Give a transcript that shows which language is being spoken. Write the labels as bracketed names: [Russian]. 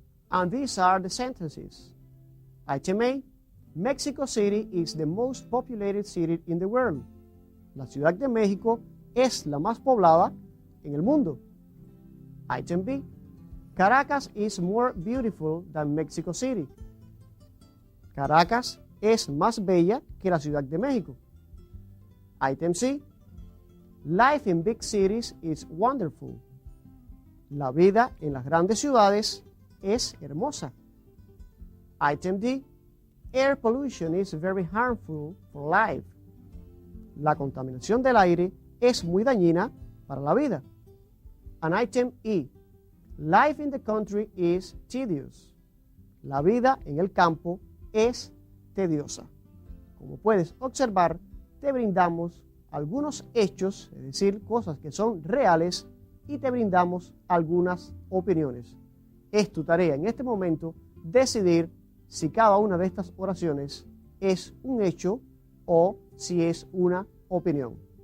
[English] And these are the sentences. Item A. Mexico City is the most populated city in the world. [Spanish] La Ciudad de México es la más poblada en el mundo. [English] Item B. Caracas is more beautiful than Mexico City. [Spanish] Caracas es más bella que la Ciudad de México. [English] Item C. Life in big cities is wonderful. [Spanish] La vida en las grandes ciudades es hermosa. [English] Item D. Air pollution is very harmful for life. [Spanish] La contaminación del aire es muy dañina para la vida. [English] And item E. Life in the country is tedious. [Spanish] La vida en el campo es tediosa. Como puedes observar, te brindamos algunos hechos, es decir, cosas que son reales, y te brindamos algunas opiniones. Es tu tarea en este momento decidir si cada una de estas oraciones es un hecho o si es una opinión.